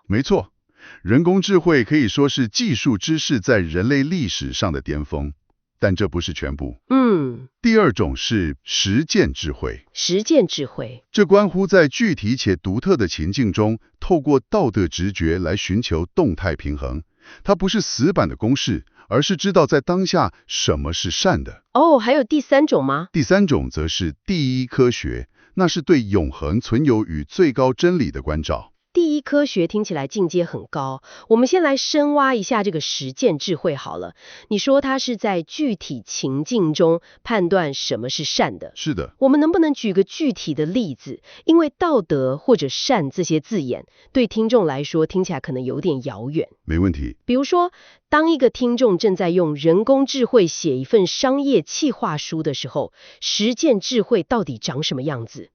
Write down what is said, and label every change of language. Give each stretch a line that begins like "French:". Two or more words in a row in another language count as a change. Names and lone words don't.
Chinese: 沒錯，人工智慧可以說是技術知識在人類歷史上的巔峰，但這不是全部。第二種是實踐智慧。實踐智慧，這關乎在具體且獨特的情境中，透過道德直覺來尋求動態平衡。它不是死板的公式，而是知道在當下什麼是善的。還有第3種嗎？第3種則是第一科學，那是對永恆存有與最高真理的關照。第一科學聽起來境界很高，我們先來深挖一下這個實踐智慧好了。你說它是在具體情境中判斷什麼是善的。是的。我們能不能舉個具體的例子？因為道德或者善這些字眼，對聽眾來說聽起來可能有點遙遠。沒問題。比如說，當一個聽眾正在用人工智慧寫一份商業企劃書的時候，實踐智慧到底長什麼樣子？